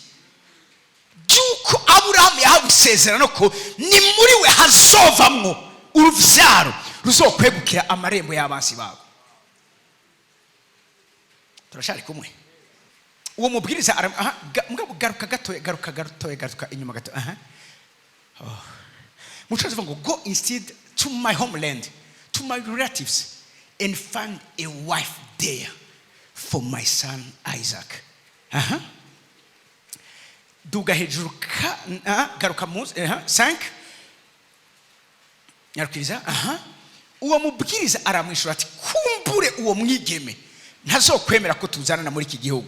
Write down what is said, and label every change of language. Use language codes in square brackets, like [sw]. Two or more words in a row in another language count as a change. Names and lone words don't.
[rn] Juko Aburahamu yahawe isezerano ko ni muri we hazovamwo uruvyaro ruzokwegukira amarembo y'abansi babo. Turashari kumwe. Uwo mubwiriza mugabo garuka inyuma gato. [en] Muchozi vango go instead to my homeland, to my relatives, and find a wife there for my son Isaac. Duga hejuru garuka muzi 5 nyarukiriza. Uwo mubwiriza aramwishura ati kumbure uwo mwigeme ntazokwemera ko tuzanana muri iki gihugu.